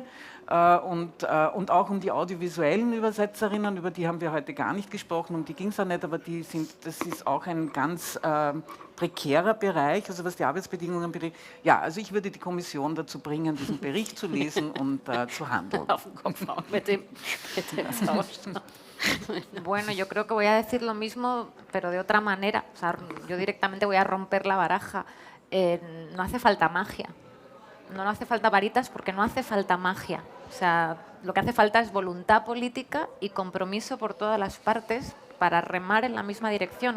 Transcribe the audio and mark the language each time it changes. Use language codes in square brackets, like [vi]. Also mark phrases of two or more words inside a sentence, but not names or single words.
[de] Und auch um die audiovisuellen Übersetzerinnen, über die haben wir heute gar nicht gesprochen, um die ging es auch nicht, aber das ist auch ein ganz prekärer Bereich, also was die Arbeitsbedingungen betrifft. Ja, also ich würde die Kommission dazu bringen, diesen Bericht zu lesen und zu handeln. Auf den Kopf hauen mit dem Zauberstab. [es] Bueno, yo creo que voy a decir lo mismo, pero de otra manera. O sea, yo directamente voy a romper la baraja. No hace falta magia. No hace falta varitas porque no hace falta magia. O sea, lo que hace falta es voluntad política y compromiso por todas las partes para remar en la misma dirección.